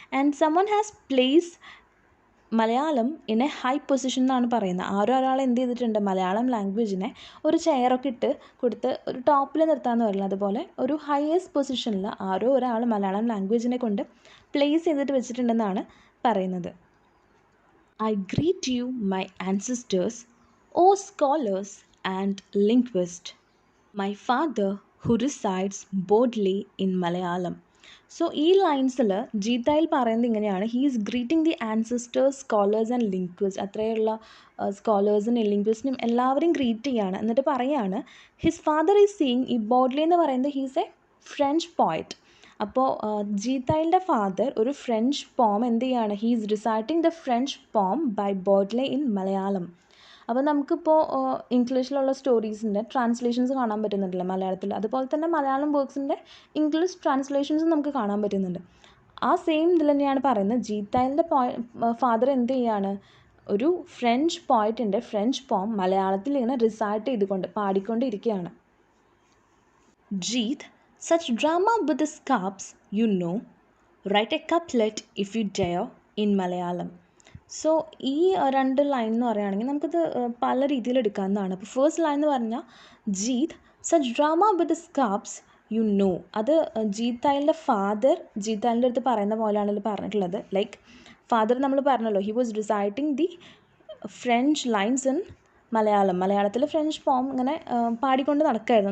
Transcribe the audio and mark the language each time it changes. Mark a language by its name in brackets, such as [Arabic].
[English] and someone has placed Malayalam in a high position [Malayalam] എന്നാണ് പറയുന്നത്. ഒരാൾ എന്ത് ചെയ്തിട്ടുണ്ട്, മലയാളം ലാംഗ്വേജിനെ ഒരു ചെയറൊക്കെ ഇട്ട് കൊടുത്ത് ഒരു ടോപ്പിൽ നിർത്താമെന്ന് പറയുന്നത്, അതുപോലെ ഒരു ഹയസ്റ്റ് പൊസിഷനിൽ ഒരാൾ മലയാളം ലാംഗ്വേജിനെ കൊണ്ട് പ്ലേസ് ചെയ്തിട്ട് വെച്ചിട്ടുണ്ടെന്നാണ് പറയുന്നത്. [English] I greet you, my ancestors, O scholars and linguists, my father who resides boldly in Malayalam. [Malayalam] So ഈ ലൈൻസിൽ ജീത്തയിൽ പറയുന്നത് ഇങ്ങനെയാണ്, [English] he is greeting the ancestors, scholars and linguist, [Malayalam] അത്രയുള്ള സ്കോളേഴ്സിനും ലിംഗ്വിസ്റ്റിനും എല്ലാവരും ഗ്രീറ്റ് ചെയ്യാണ്. എന്നിട്ട് പറയാണ് [English] his father is seeing, [Malayalam] ഈ ബോഡ്ലി എന്ന് പറയുന്നത് [English] He's a French poet. [Malayalam] അപ്പോൾ ജീത്തയിലിൻ്റെ ഫാദർ ഒരു ഫ്രഞ്ച് പോം എന്ത് ചെയ്യാണ്, [English] He is reciting the French poem by Baudelaire in Malayalam. [Malayalam] അപ്പോൾ നമുക്കിപ്പോൾ ഇംഗ്ലീഷിലുള്ള സ്റ്റോറീസിൻ്റെ ട്രാൻസ്ലേഷൻസ് കാണാൻ പറ്റുന്നുണ്ടല്ലോ മലയാളത്തിൽ, അതുപോലെ തന്നെ മലയാളം വർക്ക്സിൻ്റെ ഇംഗ്ലീഷ് ട്രാൻസ്ലേഷൻസ് നമുക്ക് കാണാൻ പറ്റുന്നുണ്ട്. ആ സെയിം ഇതിൽ തന്നെയാണ് പറയുന്നത്, ജീത്തയിലിൻ്റെ ഫാദർ എന്ത് ചെയ്യാണ്, ഒരു ഫ്രഞ്ച് പോയറ്റിൻ്റെ ഫ്രഞ്ച് പോം മലയാളത്തിൽ ഇങ്ങനെ റിസൈറ്റ് ചെയ്തുകൊണ്ട് പാടിക്കൊണ്ടിരിക്കുകയാണ്. [English] Jeet, such drama with the scarps, you know, write a couplet if you dare in Malayalam. [Malayalam] So ഈ 2 ലൈൻ എന്ന് പറയുകയാണെങ്കിൽ നമുക്കിത് പല രീതിയിൽ എടുക്കാവുന്നതാണ്. അപ്പോൾ ഫസ്റ്റ് ലൈൻ എന്ന് പറഞ്ഞാൽ [English] Jeet such drama with the scarps you know, [Malayalam] അത് ജീത്തയിലിൻ്റെ ഫാദർ ജീത്തയിലിൻ്റെ അടുത്ത് പറയുന്ന പോലെയാണല്ലോ പറഞ്ഞിട്ടുള്ളത്. ലൈക്ക് ഫാദർ നമ്മൾ പറഞ്ഞല്ലോ, [English] he was reciting the French lines in [Malayalam] മലയാളത്തിൽ ഫ്രഞ്ച് പോം ഇങ്ങനെ പാടിക്കൊണ്ട് നടക്കുമായിരുന്നു.